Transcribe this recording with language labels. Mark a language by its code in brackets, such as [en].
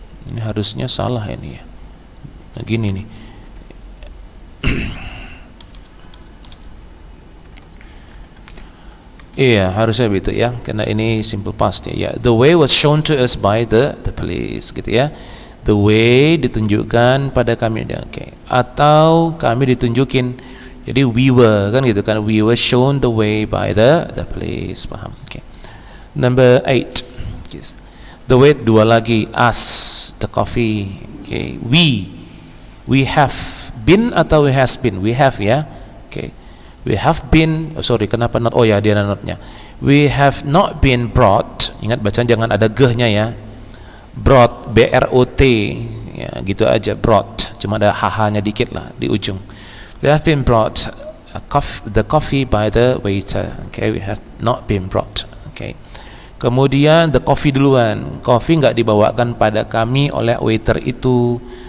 [id] Ini harusnya salah ini ya. Nah, gini nih. Iya, harusnya begitu ya, karena ini simple past ya. [en] The way was shown to us by the police, [id] gitu ya. [en] The way [id] ditunjukkan pada kami, okay. Atau kami ditunjukin. Jadi [en] we were, [id] kan gitu kan. [en] We were shown the way by the police, [id] paham? [en] Okay. Number 8. Yes. The way [id] dua lagi, [en] us, the coffee. Okay. We have been atau we has been? We have ya. Okay. We have been, [id] kenapa [en] not? [id] Oh ya, dia ada notnya. [en] We have not been brought. [id] Ingat bacaan jangan ada g-nya ya. [en] Brought, B-R-O-T, [id] ya gitu aja, [en] brought. [id] Cuma ada h-nya dikit lah di ujung. [en] We have been brought the coffee by the waiter. Okay, we have not been brought. [id] Okay. Kemudian [en] the coffee [id] duluan. Coffee nggak dibawakan pada kami oleh waiter itu.